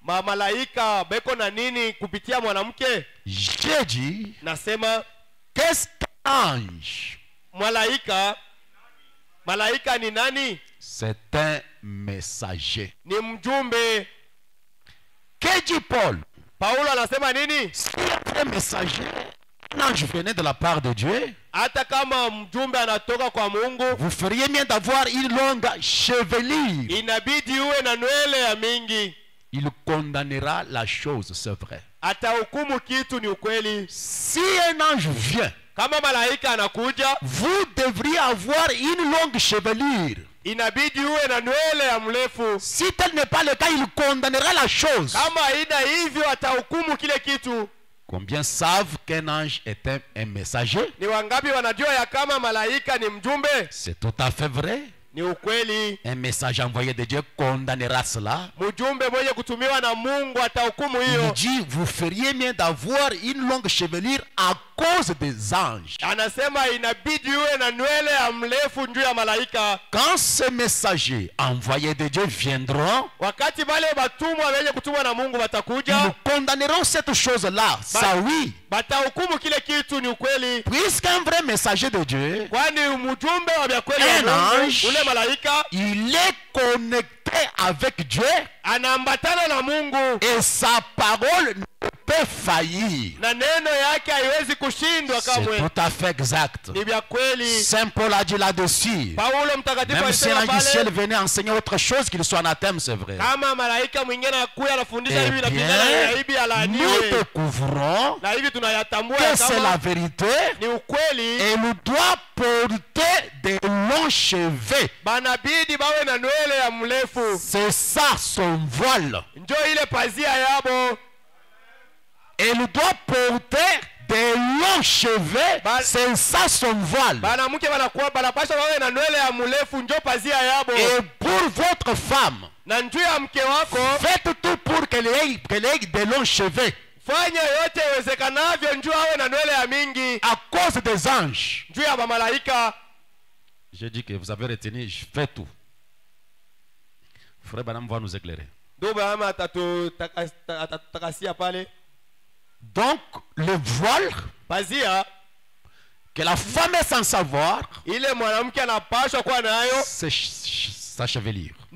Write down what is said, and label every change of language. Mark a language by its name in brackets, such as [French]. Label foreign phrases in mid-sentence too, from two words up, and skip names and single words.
[French] J'ai dit, qu'est-ce qu'un ange? C'est un messager. Que dit Paul? C'est un messager. un ange venait de la part de Dieu, [Swahili] hata kama mjumbe anatoka kwa Mungu, [French] vous feriez mieux d'avoir une longue chevelure. [Swahili] Inabidi uwe na nywele ya mingi. [French] Il condamnera la chose, c'est vrai. [Swahili] Atahukumu kitu, ni ukweli. [French] Si un ange vient, [Swahili] kama malaika anakuja, [French] vous devriez avoir une longue chevelure. [Swahili] Inabidi uwe na nywele ya mrefu. [French] Si tel n'est pas le cas, il condamnera la chose. [Swahili] Kama haina hivyo, atahukumu kile kitu. [French] Combien savent qu'un ange est un messager? [Swahili] Ni wangapi wanajua ya kama malaika ni mjumbe? [French] C'est tout à fait vrai. [Swahili] Ni ukweli. [French] Un message envoyé de Dieu condamnera cela. [Swahili] Mjumbe mwenye kutumiwa na Mungu atahukumu hiyo. [French] Il dit, vous feriez mieux d'avoir une longue chevelure à cause des anges. [Swahili] Anasema inabidi uwe na nywele ya mrefu juu ya malaika. [French] Quand ces messagers envoyés de Dieu viendront, [Swahili] wakati wale watumwa wenye kutumwa na Mungu watakuja, [French] ils condamneront cette chose-là. Ça oui. [Swahili] Batahukumu kile kitu, ni ukweli. [French] Puisqu'un vrai messager de Dieu, [Swahili] kwani mjumbe wa kweli [French] un ange, [Swahili] ule malaika, [French] il est connecté avec Dieu, [Swahili] anaambatana na Mungu, [French] et sa parole ne peut faillir. [Swahili] na neno yake haiwezi kushindwa kamwe. [French] C'est tout à fait exact. [Swahili] Ni vya kweli. [French] Saint Paul a dit là-dessus. [Swahili] Paulo mtakatifu [French] Même si [Swahili] alisema [French] un [Swahili] pale, [French] ciel venait enseigner autre chose qu'il soit anathème, c'est vrai. [Swahili] kama malaika mwingine anakuja anafundisha hivi na [French] Eh [Swahili] pingana [French] bien, [Swahili] na hivi alaaniwe. [French] nous découvrons [Swahili] Na hivi tunayatambua [French] que c'est la [Swahili] kama [French] vérité. [Swahili] ni ukweli. [French] Et nous doit porter des longs cheveux. [Swahili] Banabidi bawe na nywele ya mrefu. [French] C'est ça son voile. [Swahili] Njoo ile pazia yabo. [French] Et nous doit porter des longs cheveux. C'est ça son voile. [Swahili] Banamuke banakuwa banapasha bawe na nywele ya mrefu, njoo pazia yabo. [French] Et pour votre femme, [Swahili] na njoo ya mke wako, [French] faites tout pour qu'elle ait des longs cheveux. [Swahili] fanya yote iwezekanavyo njoo awe na nywele ya mingi. [French] À cause des anges. [Swahili] Njoo ya malaika. [French] J'ai dit que vous avez retenu, je fais tout. Frère Branham va nous éclairer. Donc, le voile que la femme est sans savoir, c'est sa chevelure.